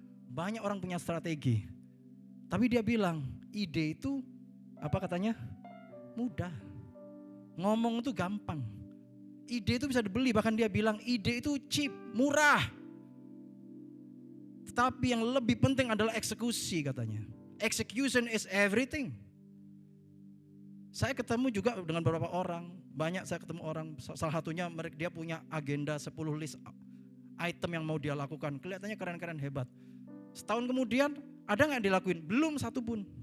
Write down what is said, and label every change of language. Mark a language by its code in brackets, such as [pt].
[id] Banyak orang punya strategi. Tapi dia bilang ide itu apa katanya? Mudah. Ngomong itu gampang. Ide itu bisa dibeli, bahkan dia bilang ide itu [en] cheap, [id] murah. Tetapi yang lebih penting adalah eksekusi katanya. [en] Execution is everything. [id] Saya ketemu juga dengan beberapa orang, banyak saya ketemu orang, salah satunya dia punya agenda 10 list item yang mau dia lakukan. Kelihatannya keren-keren hebat. Setahun kemudian ada gak dilakuin? Belum satu pun.